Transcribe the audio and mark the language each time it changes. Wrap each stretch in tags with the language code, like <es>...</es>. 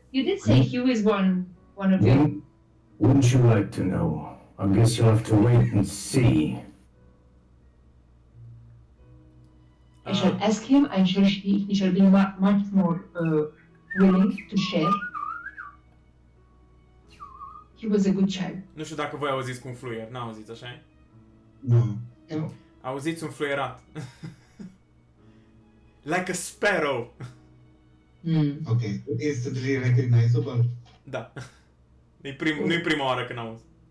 <en>You did say he was one of your. Wouldn't you like to know? I guess you'll have to wait and see. I shall ask him. I'm sure he shall be much more willing to share. He was a good child.</en> <ro>Nu știu dacă voi auziți cu un fluier, n-auziți, așa -i?</ro> <en>No. No.</en> <ro>Auziți un fluierat.</ro> <en>Like a sparrow. Okay, instantly recognizable.</en> <ro>Da. Nu-i prima oară când auzi.</ro>